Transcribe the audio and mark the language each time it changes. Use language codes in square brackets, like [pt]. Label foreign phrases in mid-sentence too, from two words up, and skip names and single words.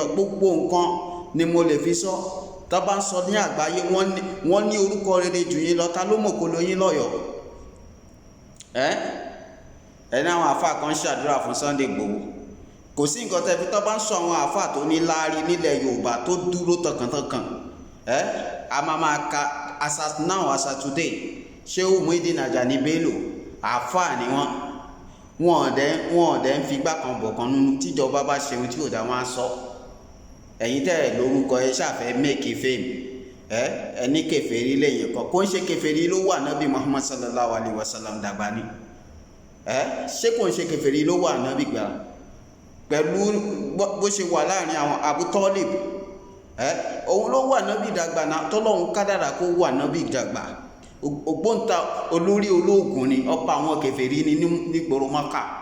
[yo] Gbogbo nǹkan ni mo lè fi sọ. Tó bá ń sọ ní àgbáyé wọ́n ní orúkọ rere jù yín lọ. Ta ló mọ̀ kó lo yín lọ́yọ̀ọ́? Ẹni àwọn àáfàá kan ṣàdúrà fún Sunday Igboho. Kò sí nǹkan tẹ́ fi tó bá ń sọ àwọn àáfàá tó ní láárí nílẹ̀ Yorùbá tó dúró tọkàntọkàn. A máa ka [en] as at today, [yo] Sheikh Muhyiddin Ajani Bello àáfàá ni wọ́n dẹ̀ ń fi gbá kan bọ̀ kan nínú. Tíjọba bá ṣe ohun tí ò dá wọn á sọ. Ẹ̀yin tẹ́ lórúkọ ẹ ṣàfẹ́ [en] make fame. [yo] Ẹni kèfèrí lẹ́yìn kan kò ń ṣe kèfèrí ló wà Nábì Muhammad [ar] صلى الله عليه وسلم [yo] dàgbà ni. Ṣé kò ń ṣe kèfèrí ló wà Nábì gbà? Pẹ̀lú bó ṣe wà láàrin àwọn Abu Talib, òun ló wà Nábì dàgbà náà, tọ́lọ́run kádàrá kó wà Nábì dàgbà. Ògbóǹta olórí olóògùn ni, ọba àwọn kèfèrí ni nígboro Mákà.